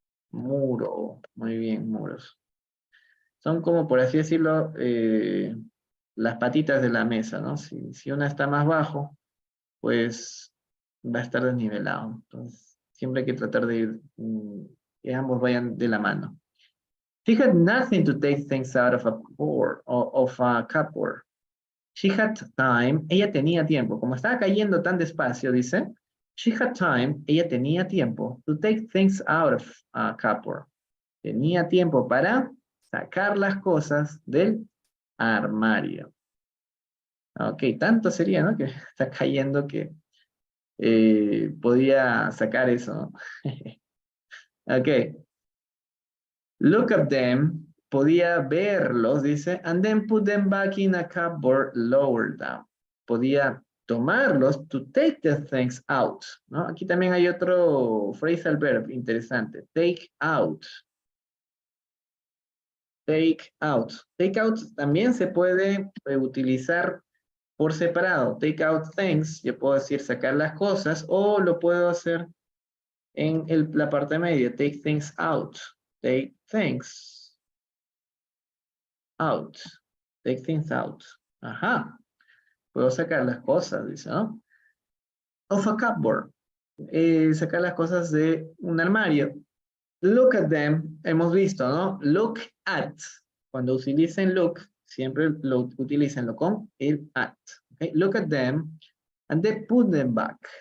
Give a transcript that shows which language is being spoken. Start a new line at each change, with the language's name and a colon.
Spanish: Muro, muy bien, muros. Son como, por así decirlo, las patitas de la mesa, ¿no? Si una está más bajo, pues va a estar desnivelado. Entonces, siempre hay que tratar de ir, que ambos vayan de la mano.
English: She had nothing to take things out of a cupboard.
Spanish: She had time, ella tenía tiempo. Como estaba cayendo tan despacio, dice,
English: she had time,
Spanish: ella tenía tiempo
English: to take things out of a cupboard.
Spanish: Tenía tiempo para sacar las cosas del armario. Ok, tanto sería, ¿no? Que está cayendo que podía sacar eso, ¿no? Ok.
English: Look at them,
Spanish: podía verlos, dice,
English: and then put them back in a cupboard lower down.
Spanish: Podía tomarlos
English: to take the things out,
Spanish: ¿no? Aquí también hay otro phrasal verb interesante, take out. Take out. Take out también se puede utilizar por separado.
English: Take out things,
Spanish: yo puedo decir sacar las cosas, o lo puedo hacer en la parte media,
English: take things out. Take things out. Take things out. Ajá.
Spanish: Puedo sacar las cosas, dice, ¿no?
English: Of a cupboard.
Spanish: Sacar las cosas de un armario.
English: Look at them.
Spanish: Hemos visto, ¿no? Look at. Cuando utilicen look, siempre lo utilícenlo con el at. Okay?
English: Look at them and then put them back.